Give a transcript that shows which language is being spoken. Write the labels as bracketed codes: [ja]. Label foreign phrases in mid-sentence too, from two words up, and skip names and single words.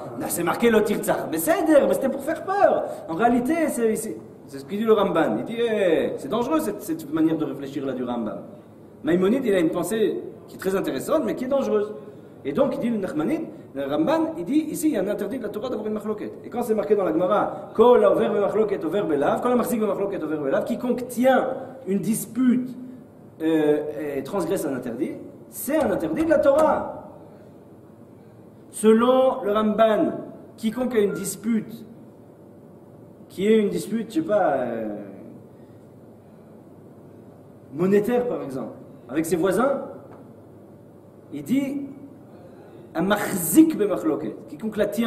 [fr] Là, c'est marqué le tirtzach, mais c'était pour faire peur. En réalité, c'est ce qu'il dit le Ramban. Il dit, c'est dangereux cette manière de réfléchir là du Rambam. Maïmonide, il a une pensée qui est très intéressante, mais qui est dangereuse. Et donc, il dit le Nachmanide, le Ramban, il dit, ici, il y a un interdit de la Torah d'avoir une machloket. Et quand c'est marqué dans la Gemara, [he] כל עובר במחלוקת עובר בלאו, כל מחזיק במחלוקת עובר בלאו, [fr] quiconque tient une dispute et transgresse un interdit, c'est un interdit de la Torah. Selon le Ramban, quiconque a une dispute, qui est une dispute, je sais pas, monétaire par exemple, avec ses voisins, il dit un [he] מחזיק במחלוקת, [fr] quiconque la tient.